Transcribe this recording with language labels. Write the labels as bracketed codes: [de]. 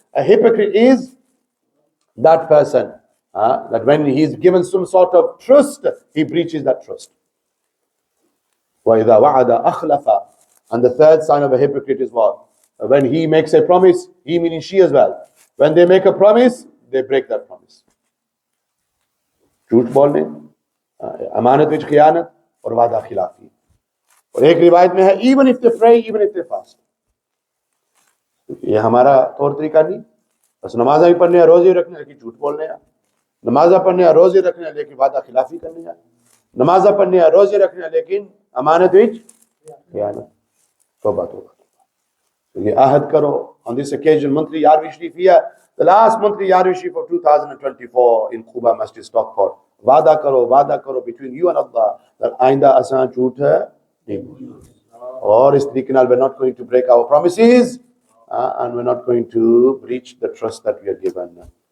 [en] A hypocrite is that person that when he's given some sort of trust, he breaches that trust. [ar] وَإِذَا وَعَدَ أَخْلَفَ. [en] And the third sign of a hypocrite is what? When he makes a promise, he meaning she as well. When they make a promise, they break that promise. [hi] झूठ बोलने, अमानत विच खियानत और वादा खिलाफी. और एक रिवायत में है, [en] even if they pray, even if they fast. [hi] ये हमारा तौर तरीका नहीं. बस नमाज़ भी पढ़ने हैं, रोज़े रखने हैं, लेकिन झूठ बोलने हैं. नमाज़ पढ़ने हैं, रोज़े रखने हैं, लेकिन वादा खिलाफी करने हैं. नमाज़ पढ़ने हैं, रोज़े रखने हैं, लेकिन अमानत विच खियानत. तौबा तौबा. [en] So [hi] ये ahad karo. [en] On this occasion, monthly Yarwi Sharif here, the last monthly Yarwi Sharif of 2024 in Quba, Masjid, Stockport. [pa] Wada karo [en] between you and Allah that [pa] ainda asan jhoot nahi bolna. Or is tariqe naal [en] we're not going to break our promises and we're not going to breach the trust that we are given.